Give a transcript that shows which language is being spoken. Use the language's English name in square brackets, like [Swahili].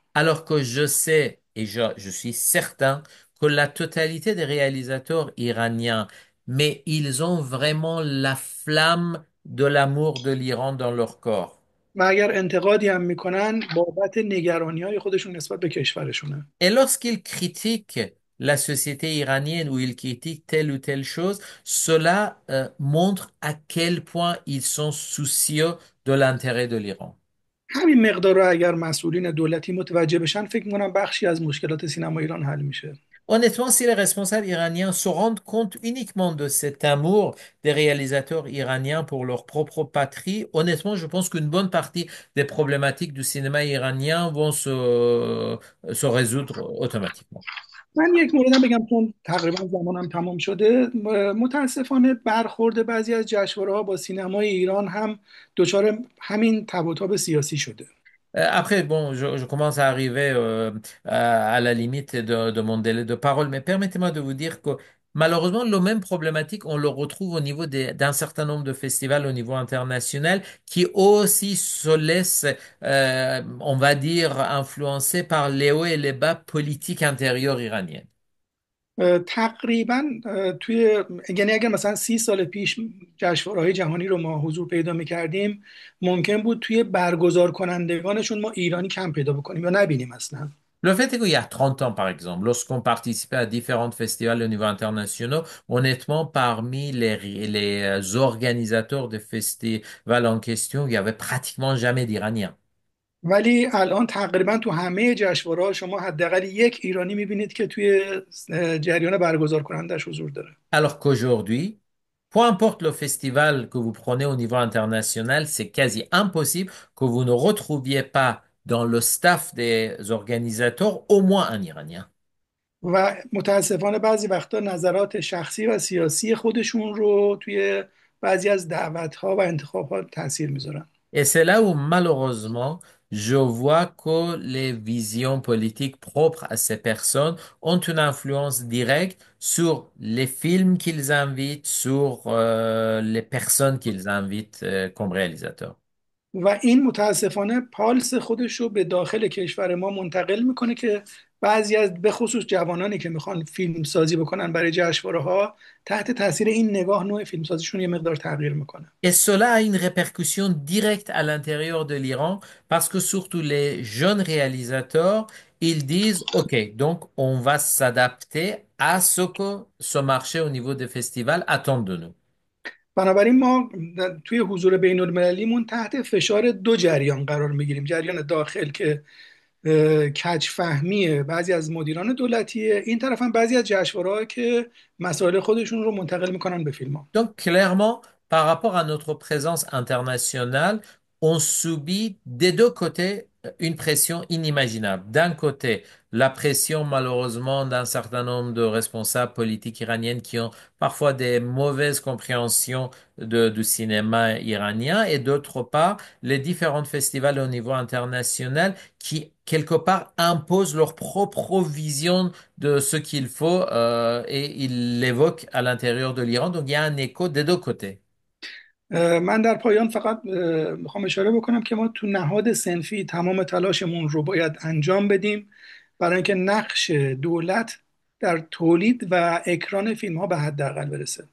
[French] Alors que je sais et je suis certain que la totalité des réalisateurs iraniens, mais ils ont vraiment la flamme de l'amour de l'Iran dans leur corps. [Persian] و اگر انتقادی هم میکنن بابت نگرانی های خودشون نسبت به کشورشونه. [French] Et lorsqu'ils critiquent la société iranienne ou ils critiquent telle ou telle chose, cela montre à quel point ils sont soucieux de l'intérêt de l'Iran. [Persian] همین مقدار رو اگر مسئولین دولتی متوجه بشن، فکر میکنم بخشی از مشکلات سینما ایران حل میشه. [French] Honnêtement, si les responsables iraniens se rendent compte uniquement de cet amour des réalisateurs iraniens pour leur propre patrie, honnêtement, je pense qu'une bonne partie des problématiques du cinéma iranien vont se résoudre automatiquement. [Persian] من یک موردم بگم چون تقریبا زمانم تمام شده. متاسفانه برخورد بعضی از جشنواره‌ها با سینمای ایران هم دچار همین تب و تاب سیاسی شده. [French] Après, bon, je commence à arriver à la limite de mon délai de parole, mais permettez-moi de vous dire que malheureusement, le même problématique, on le retrouve au niveau d'un certain nombre de festivals au niveau international qui aussi se laissent, on va dire, influencer par les hauts et les bas politiques intérieurs iraniens. [Persian] تقریبا توی، یعنی اگر مثلا 30 سال پیش جشنواره‌های جهانی رو ما حضور پیدا می‌کردیم، ممکن بود توی برگزار کنندگانشون ما ایرانی کم پیدا بکنیم یا نبینیم اصلا. [French] Le fait est qu'il y a 30 ans, par exemple, lorsqu'on participait à différents festivals au niveau international, honnêtement, parmi les organisateurs des festivals en question, il n'y avait pratiquement jamais d'Iraniens. [Persian] ولی الان تقریبا تو همه جشنواره‌ها شما حداقل یک ایرانی می‌بینید که توی جریان برگزار کنندش حضور داره. [French] Alors qu'aujourd'hui, peu importe le festival que vous prenez au niveau international, c'est quasi impossible que vous ne retrouviez pas dans le staff des organisateurs au moins un Iranien. [Persian] و متاسفانه بعضی وقتا نظرات شخصی و سیاسی خودشون رو توی بعضی از دعوت‌ها و انتخابات تاثیر میذارن. [French] Et c'est là où malheureusement, je vois que les visions politiques propres à ces personnes ont une influence directe sur les films qu'ils invitent, sur les personnes qu'ils invitent comme réalisateurs. [Persian] و این متاسفانه پالس خودش رو به داخل کشور ما منتقل میکنه که بعضی از، به خصوص جوانانی که میخوان فیلم سازی بکنن برای جشنواره ها، تحت تاثیر این نگاه نوع فیلم سازیشون یه مقدار تغییر میکنه. [French] Et cela a une répercussion directe à l'intérieur de l'Iran parce que surtout les jeunes réalisateurs, ils disent, OK, donc on va s'adapter à ce que ce marché au niveau des festivals attend de nous. [Persian] بنابراین ما توی حضور بین المللیمون تحت فشار دو جریان قرار میگیریم. جریان داخل که کج فهمی بعضی از مدیران دولتیه، این طرف هم بعضی از جشنواره‌ها که مسائل خودشون رو منتقل میکنن به فیلم ها. [French] Donc, clairement, par rapport à notre présence internationale, on subit des deux côtés une pression inimaginable. D'un côté, la pression, malheureusement, d'un certain nombre de responsables politiques iraniens qui ont parfois des mauvaises compréhensions du cinéma iranien, et d'autre part, les différents festivals au niveau international qui, quelque part, imposent leur propre vision de ce qu'il faut et il l'évoque à l'intérieur de l'Iran. Donc il y a un écho des deux côtés. [Persian] من در پایان فقط میخوام اشاره بکنم که ما تو نهاد صنفی تمام تلاشمون رو باید انجام بدیم برای اینکه نقش دولت در تولید و اکران فیلم ها به حداقل برسه.